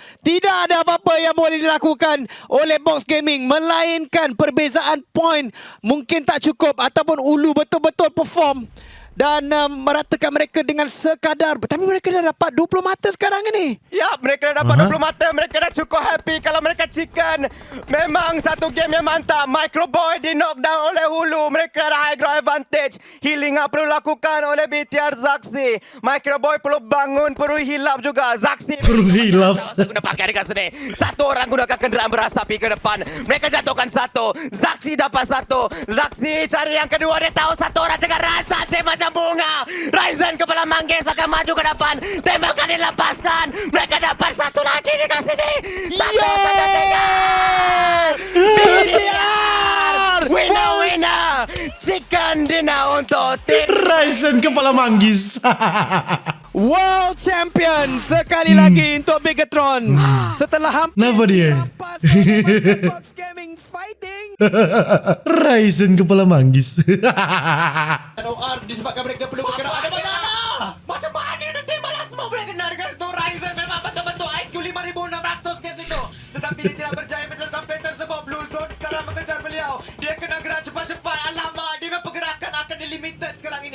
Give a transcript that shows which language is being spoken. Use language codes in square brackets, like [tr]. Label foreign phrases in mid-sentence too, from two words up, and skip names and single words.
[ms] Tidak ada apa-apa yang boleh dilakukan oleh Box Gaming melainkan perbezaan poin mungkin tak cukup ataupun Ulu betul-betul perform dan meratakan mereka dengan sekadar. Tapi mereka dah dapat 20 mata sekarang ini. Ya, mereka dah dapat 20 mata. Mereka dah cukup happy. Kalau mereka chicken, memang satu game yang mantap. Microboy di knockdown oleh Hulu. Mereka ada [en] high ground advantage. Healing up [ms] perlu lakukan oleh BTR Zaxi. Microboy perlu bangun, perlu [en] heal up [ms] juga. Zaxi Perlu [en] heal up. [ms] guna pakai dekat sini. Satu orang gunakan kenderaan berasapi ke depan. Mereka jatuhkan satu. Zaxi dapat satu. Zaxi cari yang kedua. Dia tahu satu orang tengah rasa macam bunga. Ryzen kepala manggis akan maju ke depan. Tembakan dilepaskan. Mereka dapat satu lagi di sini. Satu saja tinggal. BTR winner. [en] Chicken dinner [ms] untuk tim. Ryzen kepala manggis. [en] World Champion [ms] sekali lagi untuk Bigatron. Setelah hampir Kenapa dia? lepas oleh Box Gaming fighting. Ryzen kepala manggis. OR disebabkan mereka perlu bergerak. Ada masalah. Macam mana nanti balas semua boleh kena dengan itu. Ryzen memang betul-betul IQ 5,600 ke situ. Tetapi dia tidak berjaya mencetak play tersebut. Blue Zone sekarang mengejar beliau. Dia kena gerak cepat-cepat. Alamak, dia memang pergerakan akan dilimited sekarang ini.